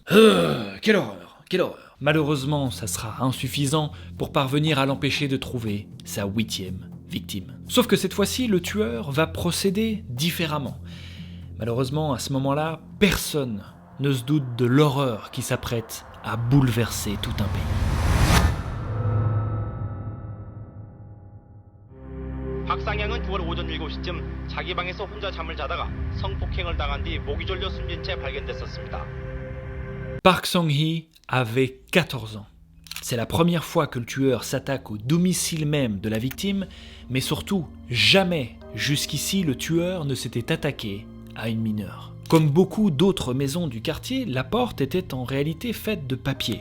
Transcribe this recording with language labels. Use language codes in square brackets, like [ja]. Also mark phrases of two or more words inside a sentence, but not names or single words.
[fr] Quelle horreur, quelle horreur. Malheureusement, ça sera insuffisant pour parvenir à l'empêcher de trouver sa 8e victime. Sauf que cette fois-ci, le tueur va procéder différemment. Malheureusement, à ce moment-là, personne ne se doute de l'horreur qui s'apprête à bouleverser tout un pays. [ko] 박상향은 9월 오전 7시쯤 자기 방에서 혼자 잠을 자다가 성폭행을 당한 뒤 목이 졸려 숨진 채 발견됐었습니다. [fr] Park Sang-hee avait 14 ans. C'est la première fois que le tueur s'attaque au domicile même de la victime, mais surtout, jamais jusqu'ici le tueur ne s'était attaqué à une mineure. Comme beaucoup d'autres maisons du quartier, la porte était en réalité faite de papier.